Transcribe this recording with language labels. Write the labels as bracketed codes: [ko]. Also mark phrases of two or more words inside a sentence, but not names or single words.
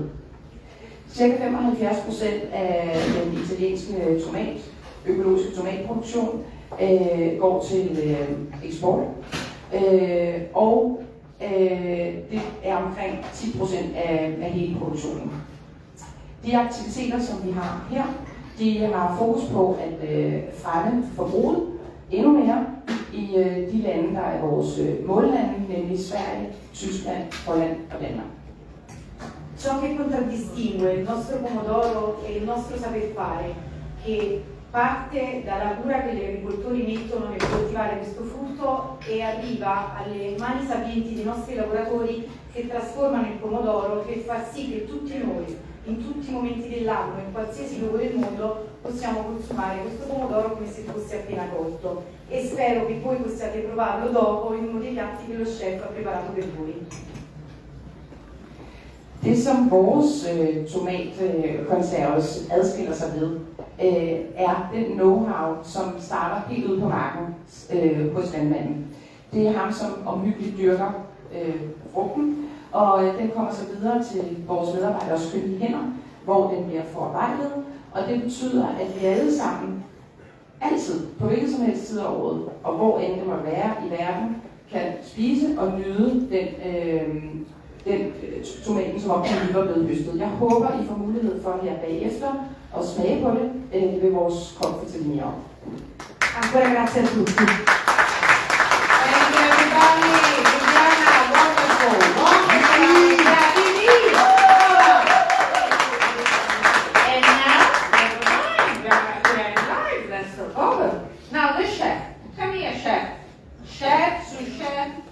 [da] Cirka 75% af den italienske økologiske tomatproduktion går til eksport, og det er omkring 10% af hele produktionen. De aktiviteter, som vi har her, de har fokus på at fremme forbruget endnu mere i de lande, der er vores mållande, nemlig Sverige, Tyskland, Holland og Danmark. [it] Ciò che contraddistingue il nostro pomodoro è il nostro saper fare, che parte dalla cura che gli agricoltori mettono nel coltivare questo frutto e arriva alle mani sapienti dei nostri lavoratori che trasformano il pomodoro per far sì che tutti noi, in tutti i momenti dell'anno, in qualsiasi luogo del mondo, possiamo consumare questo pomodoro come se fosse appena cotto. E spero che voi possiate provarlo dopo in uno dei piatti che lo chef ha preparato per voi. [da] Det, som vores tomatkonserves adskiller sig ved, er den know-how, som starter helt ude på marken hos landmanden. Det er ham, som omhyggeligt dyrker frugten, og den kommer så videre til vores medarbejderes kyndige hænder, hvor den bliver forarbejdet, og det betyder, at vi alle sammen, altid, på hvilket som helst tid af året, og hvor end det må være i verden, kan spise og nyde den tomaten, som oprindeligt var blevet høstet. Jeg håber, I får mulighed for her bagefter at smage på det ved vores konfitelier. [it] Ancora grazie a tutti. [en] Thank you everybody. Viviana, wonderful. Wonderful. Yeah, Vivi. And now, never mind. We are in live. That's the problem. Now the chef. Come here, chef. Chef, sous chef.